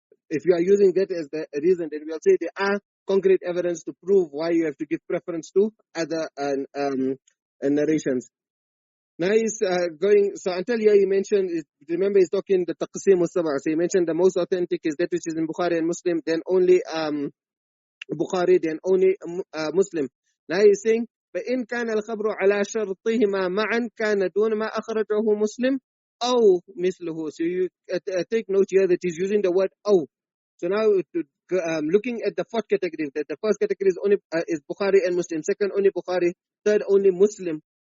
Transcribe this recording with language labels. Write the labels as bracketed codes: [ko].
[en] If you are using that as the reason, then we'll say there are concrete evidence to prove why you have to give preference to other narrations. Now he's going, so until here he mentioned, remember he's talking the Taqsīm as-Sab'ī. So he mentioned the most authentic is that which is in Bukhari and Muslim, then only Bukhari, then only Muslim. Now he's saying, [ar] فإن كان الخبر على شرطهما معا كان دون ما أخرجه مسلم أو مثله. [en] So you take note here that he's using the word أو. So now looking at the fourth category, that the first category is only is Bukhari and Muslim, second only Bukhari, third only Muslim.